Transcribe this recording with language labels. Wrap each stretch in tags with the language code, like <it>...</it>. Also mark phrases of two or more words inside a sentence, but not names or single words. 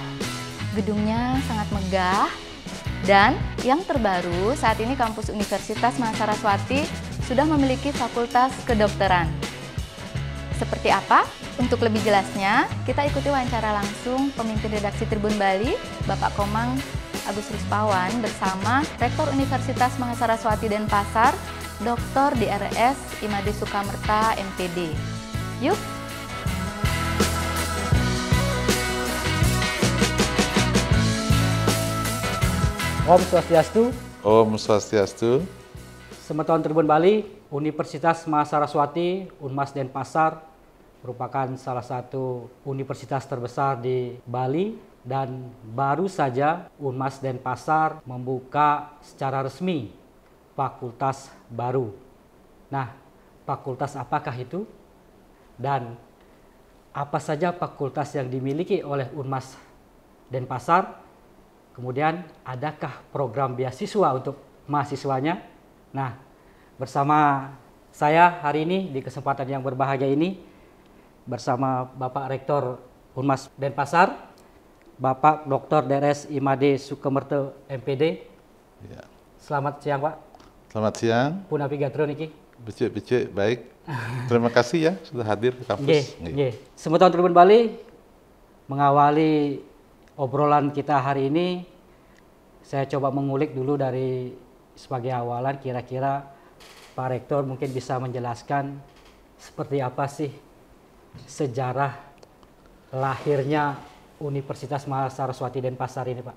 <id>Gedungnya sangat megah dan yang terbaru saat ini kampus Universitas Mahasaraswati sudah memiliki Fakultas Kedokteran. Seperti apa? Untuk lebih jelasnya, kita ikuti wawancara langsung pemimpin redaksi Tribun Bali, Bapak Komang Agus Ruspawan bersama Rektor Universitas Mahasaraswati Denpasar, Dr. Drs. Imade Sukamerta, MPD. Yuk!</id> <ban>Om Swastiastu. Om Swastiastu.</ban> <id>Semeton Tribun Bali, Universitas Mahasaraswati, Unmas Denpasar, merupakan salah satu universitas terbesar di Bali dan baru saja Unmas Denpasar membuka secara resmi fakultas baru. Nah, fakultas apakah itu? Dan apa saja fakultas yang dimiliki oleh Unmas Denpasar? Kemudian adakah program beasiswa untuk mahasiswanya? Nah, bersama saya hari ini di kesempatan yang berbahagia ini bersama Bapak Rektor Unmas Denpasar, Bapak Dr. Drs. Imade Sukamerta, MPD. Ya. Selamat siang, Pak. Selamat siang.</id> <ban>Punapi gatro niki. Becek-becek,</ban> <id>baik. Terima kasih ya sudah hadir di kampus. Semeton Tribun Bali, mengawali obrolan kita hari ini, saya coba mengulik dulu dari sebagai awalan, kira-kira Pak Rektor mungkin bisa menjelaskan seperti apa sih sejarah lahirnya Universitas Mahasaraswati Denpasar ini, Pak.</id>